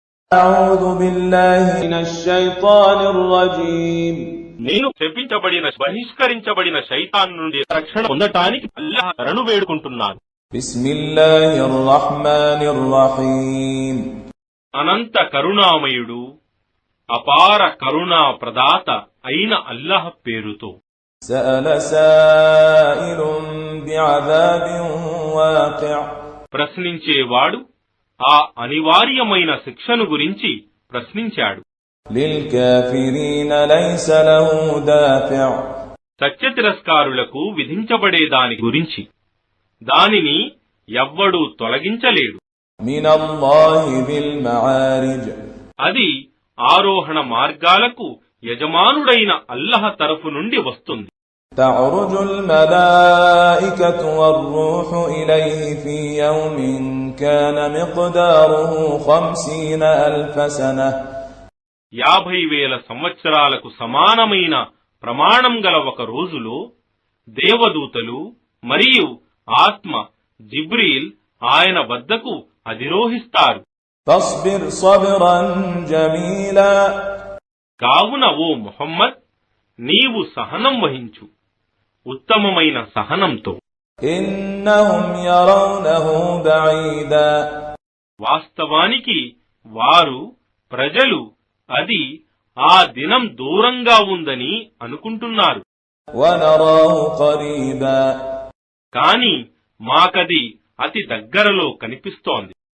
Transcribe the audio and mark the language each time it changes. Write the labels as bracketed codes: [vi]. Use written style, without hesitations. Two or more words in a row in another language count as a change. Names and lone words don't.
[ar] أعوذ بالله من الشيطان الرجيم [te] నేను శపించబడిన బహిష్కరించబడిన శైతాన్ నుండి రక్షణ పొందటానికి అల్లాహ్ శరణు వేడుకుంటున్నాను. [ar] بسم الله الرحمن الرحيم [te] అనంత కరుణామయుడు అపార కరుణా ప్రదాత అయిన అల్లాహ్ పేరుతో. [ar] سأل سائل بعذاب واقع [te] ప్రశ్నించేవాడు ఆ అనివార్యమైన శిక్షను గురించి ప్రశ్నించాడు. [ar] للكافرين ليس له دافع [te] సత్య తిరస్కారులకు విధించబడేదాని గురించి దానిని ఎవ్వడూ తొలగించలేడు. [ar] من الله ذي المعارج [te] అది ఆరోహణ మార్గాలకు యజమానుడైన అల్లాహ్ తరఫు నుండి వస్తుంది. [ar] تعرج الملائكة والروح إليه في يوم كان مقداره 50,000 سنة [te] 50,000 సంవత్సరాలకు సమానమైన ప్రమాణం గల ఒక రోజులో దేవదూతలు మరియు ఆత్మ జిబ్రీల్ ఆయన వద్దకు అధిరోహిస్తారు. [ar] فاصبر صبرا جميلا [te] కావున ఓ ముహమ్మద్, నీవు సహనం వహించు ఉత్తమమైన సహనంతో. [ar] إنهم يرونه بعيدا [te] వాస్తవానికి ప్రజలు అది ఆ దినం దూరంగా ఉందని అనుకుంటున్నారు. [ar] ونراه قريبا [te] కాని మాకది అతి దగ్గరలో కనిపిస్తోంది.